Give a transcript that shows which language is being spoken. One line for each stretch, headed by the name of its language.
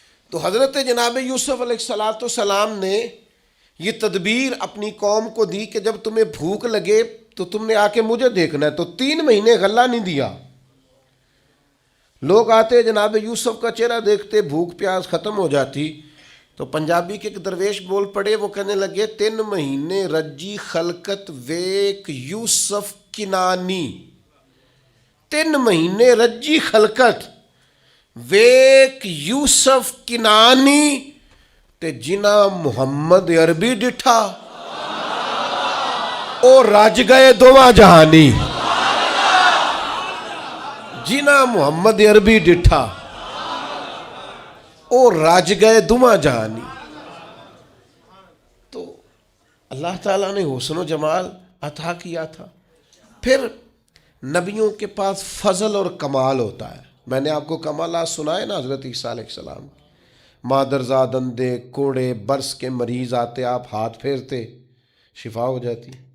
Urdu: تو حضرت جناب یوسف علیہ السلام نے یہ تدبیر اپنی قوم کو دی کہ جب تمہیں بھوک لگے تو تم نے آ کے مجھے دیکھنا ہے. تو 3 مہینے غلہ نہیں دیا. لوگ آتے جناب یوسف کا چہرہ دیکھتے، بھوک پیاس ختم ہو جاتی. تو پنجابی کے ایک درویش بول پڑے، وہ کہنے لگے
Punjabi: 3 مہینے رجی خلقت ویک یوسف کنانی. 3 مہینے رجی خلقت ویک یوسف کنانی تے جنا محمد عربی ڈٹھا او رج گئے دوواں جہانی. جنا محمد عربی ڈٹھا او رج گئے دوواں جہانی.
Urdu: تو اللہ تعالیٰ نے حسن و جمال عطا کیا تھا. پھر نبیوں کے پاس فضل اور کمال ہوتا ہے. میں نے آپ کو کمالات سنائے نا حضرت عیسیٰ علیہ السلام. مادرزاد اندھے کوڑے برس کے مریض آتے، آپ ہاتھ پھیرتے شفا ہو جاتی.